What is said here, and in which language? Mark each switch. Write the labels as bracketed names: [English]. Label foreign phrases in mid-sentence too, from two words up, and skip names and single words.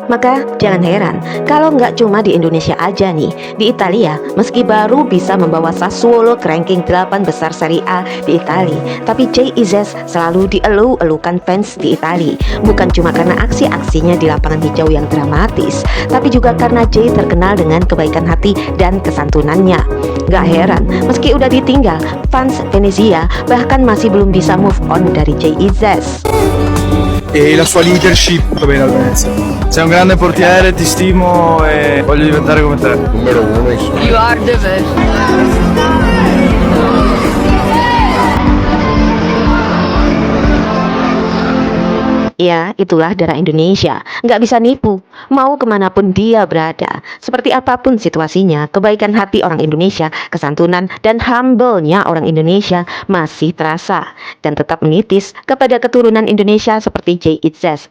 [Indonesian] Maka jangan heran kalau nggak cuma di Indonesia aja nih, di Italia meski baru bisa membawa Sassuolo ke ranking 8 besar Serie A di Italia, tapi Jay Izzes selalu dielu-elukan fans di Italia, bukan cuma karena aksi-aksinya di lapangan hijau yang dramatis, tapi juga karena Jay terkenal dengan kebaikan hati dan kesantunannya. Gak heran meski udah ditinggal, fans Venezia bahkan masih belum bisa [English] move on [Indonesian] dari Jay Izzes. [Italian] E la sua leadership bene al Venezia. Sei un grande portiere, ti stimo e voglio diventare come te. Numero uno [English] You are the best. [Indonesian] Ya, itulah darah Indonesia. Nggak bisa nipu. Mau kemanapun dia berada, seperti apapun situasinya, kebaikan hati orang Indonesia, kesantunan dan humble-nya orang Indonesia masih terasa dan tetap menitis kepada keturunan Indonesia seperti Jay Izzes.